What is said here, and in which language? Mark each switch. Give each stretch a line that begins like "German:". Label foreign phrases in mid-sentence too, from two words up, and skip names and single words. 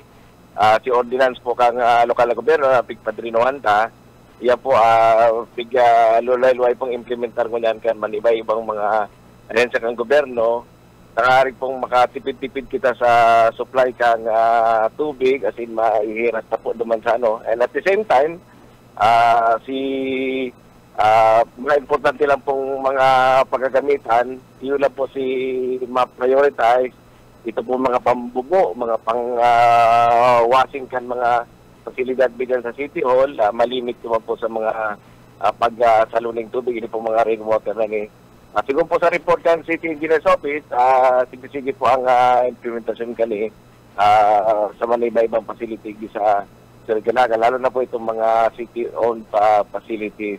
Bikol: Si ordinance po kang lokal na gobyerno na pigpadrinohan ta. Iya po lulay-luay pong implementar ko niyan kan maniba-ibang mga ahensya kang gobyerno. Nakaaring pong makatipid-tipid kita sa supply kang tubig
English: as in
Bikol: maihiras na po duman sa ano.
English: And at the same time,
Filipino: mga importante lang pong mga pagkagamitan, yun lang po si ma-prioritize.
Bikol: Ito po mga pambubo, mga pang-washing kan mga pasilidad bigan sa City Hall, malimit naman po sa mga pagsaluning tubig, hindi po mga rainwater na ni. Siguro po sa report kan City Engineer's Office, sige po ang implementasyon kani sa mga iba-ibang facility sa Canaga, lalo na po itong mga
English: city-owned facilities.